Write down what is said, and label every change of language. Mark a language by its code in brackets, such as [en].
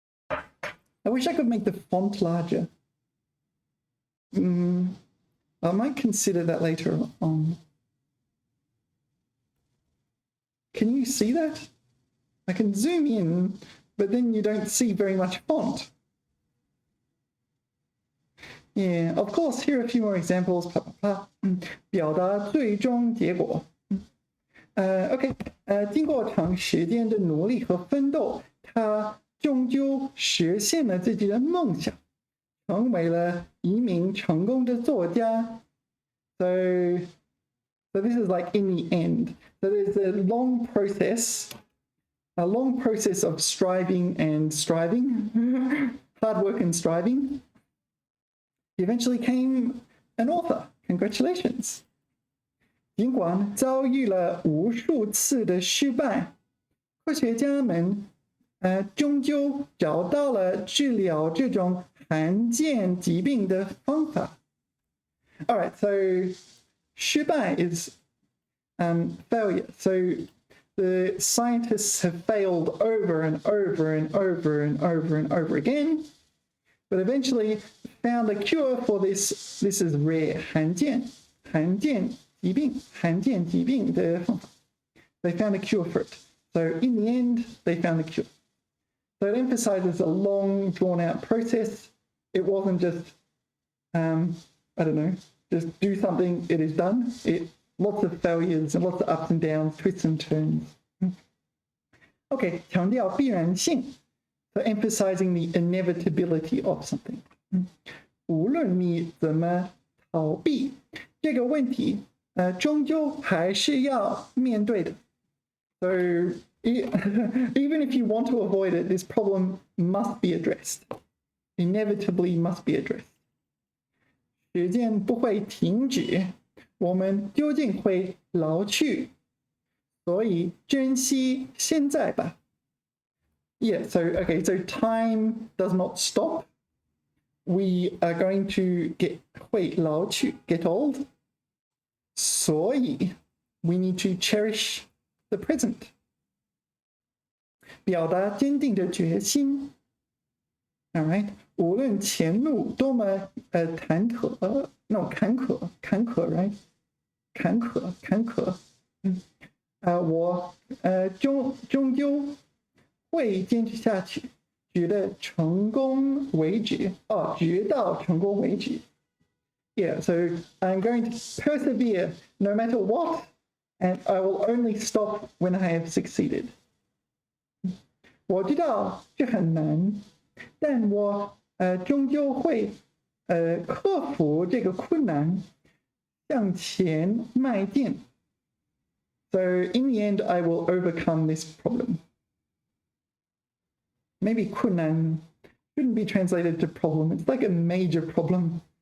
[en] I wish I could make the font larger. I might consider that later on. Can you see that? I can zoom in, but then you don't see very much font. Yeah, of course, here are a few more examples. [zh] 表达最终结果。 Okay, 经过长时间的努力和奋斗，他终究实现了自己的梦想，成为了一名成功的作家。 [en] So this is like in the end. So there's a long process of striving and striving, hard work and striving. He eventually became an author. Congratulations. [zh] 尽管遭遇了无数次的失败，科学家们终究找到了治疗这种罕见疾病的方法。 [en] All right, so 失败 is failure. So the scientists have failed over and over and over and over and over again, but eventually found a cure for this. This is rare, [zh] 罕见疾病的方法。 [en] They found a cure for it. So in the end, they found a cure. So it emphasizes a long, drawn-out process. It wasn't just, I don't know, just do something, it is done. Lots of failures and lots of ups and downs, twists and turns. [zh] Okay, 强调必然性. [en] So emphasizing the inevitability of something. [zh] 无论你怎么逃避这个问题，终究还是要面对的。 [en] So even if you want to avoid it, this problem must be addressed. Inevitably must be addressed. [zh] 时间不会停止，我们究竟会老去，所以珍惜现在吧。 [en] Yeah, so okay, so time does not stop. We are going to [zh] 会老去 [en] get old. [zh] 所以 [en] we need to cherish the present. [zh] 表达坚定的决心。 [en] All right. [zh] 无论前路多么坎坷， [en] right？ [zh] 坎坷，我终究会坚持下去，直到成功为止。直到成功为止。 [en] Yeah, so I'm going to persevere no matter what, and I will only stop when I have succeeded. [zh] 我知道这很难，但我终究会克服这个困难，向前迈进。 [en] So in the end, I will overcome this problem. Maybe 困难 shouldn't be translated to problem. It's like a major problem.